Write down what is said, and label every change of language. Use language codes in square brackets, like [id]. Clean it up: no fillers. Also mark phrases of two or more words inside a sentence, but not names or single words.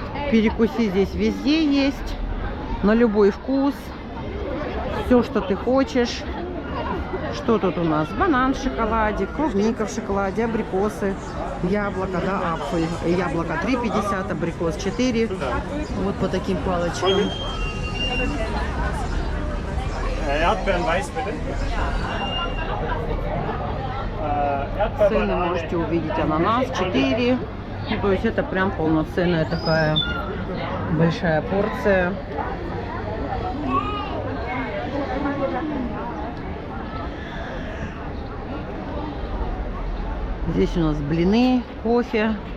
[ru] Перекуси здесь везде есть, на любой вкус, все, что ты хочешь. Что тут у нас? Банан в шоколаде, клубника в шоколаде, абрикосы, яблоко, да, апфель. Яблоко 3,50, абрикос 4. Вот по таким палочкам. [de] Erdbeeren weiß bitte. [ru] Цены можете увидеть. Ананас 4. Ну, то есть это прям полноценная такая большая порция. Здесь у нас блины, кофе.